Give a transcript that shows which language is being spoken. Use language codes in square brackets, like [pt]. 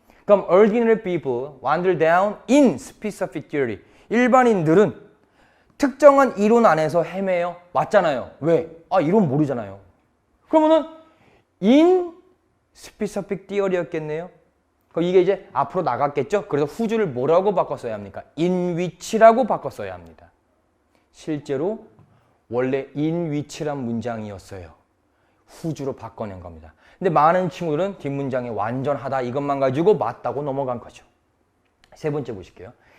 [ko] 그럼 [en] ordinary people wander down in specific theory. [ko] 일반인들은 특정한 이론 안에서 헤매요. 맞잖아요. 왜? 이론 모르잖아요. 그러면은 [en] in specific theory [ko] 였겠네요. 그럼 이게 이제 앞으로 나갔겠죠? 그래서 whose를 뭐라고 바꿨어야 합니까? in which라고 바꿨어야 합니다. 실제로 원래 in which란 문장이었어요. whose로 바꿔낸 겁니다. 근데 많은 친구들은 뒷문장에 완전하다 이것만 가지고 맞다고 넘어간 거죠. 세 번째 보실게요.